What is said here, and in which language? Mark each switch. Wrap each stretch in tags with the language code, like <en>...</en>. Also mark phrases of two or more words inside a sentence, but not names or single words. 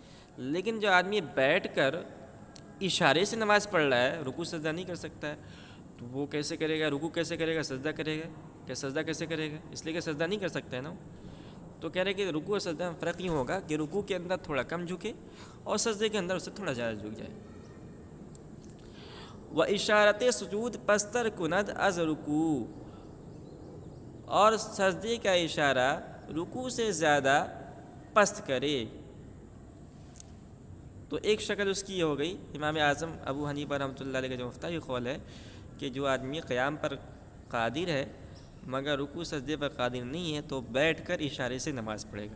<ur>لیکن جو آدمی بیٹھ کر اشارے سے نماز پڑھ رہا ہے، رکوع سجدہ نہیں کر سکتا ہے، تو وہ کیسے کرے گا؟ رکوع کیسے کرے گا؟ سجدہ کرے گا کہ سجدہ کیسے کرے گا؟ اس لیے کہ سجدہ نہیں کر سکتا ہے نا۔ تو کہہ رہے کہ رکوع اور سجدہ میں فرق یوں ہوگا کہ رکوع کے اندر تھوڑا کم جھکے اور سجدے کے اندر اس سے تھوڑا زیادہ جھک جائے۔</ur> <fa>و اشارت سجود پستر کند از رکوع،</fa> <ur>اور سجدے کا اشارہ رکوع سے زیادہ پست کرے۔ تو ایک شکل اس کی یہ ہو گئی، امام اعظم ابو حنیفہ رحمۃ اللہ علیہ کا جو مفتاحی قول ہے کہ جو آدمی قیام پر قادر ہے مگر رکوع سجدے پر قادر نہیں ہے تو بیٹھ کر اشارے سے نماز پڑھے گا۔</ur>